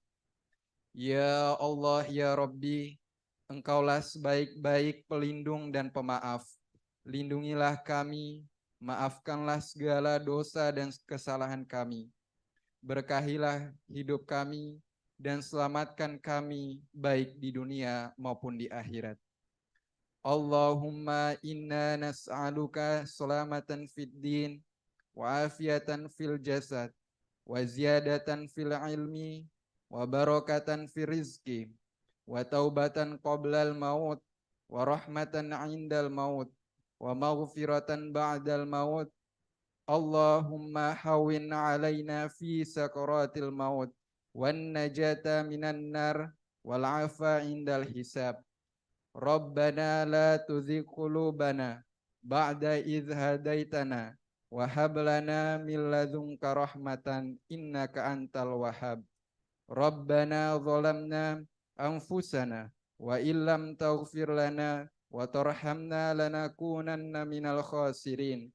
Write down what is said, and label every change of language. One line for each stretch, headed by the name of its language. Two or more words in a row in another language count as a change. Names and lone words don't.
Arabic: يا الله يا رب,
Indonesian: Engkaulah sebaik-baik pelindung dan pemaaf. Lindungilah kami, maafkanlah segala dosa dan kesalahan kami. Berkahilah hidup kami, dan selamatkan kami baik di dunia maupun di akhirat.
Arabic: اللهم إنا نسألك سلامة في الدين وعافية في الجسد وزيادة في العلم وبركة في الرزق وتوبة قبل الموت ورحمة عند الموت ومغفرة بعد الموت. اللهم هون علينا في سكرات الموت والنجاة من النار والعفو عند الحساب. ربنا لا تزغ قلوبنا بعد إذ هديتنا وهب لنا من لدنك رحمة إنك أنت الوهاب. ربنا ظلمنا أنفسنا وإن لم تغفر لنا وترحمنا لنكونن من الخاسرين.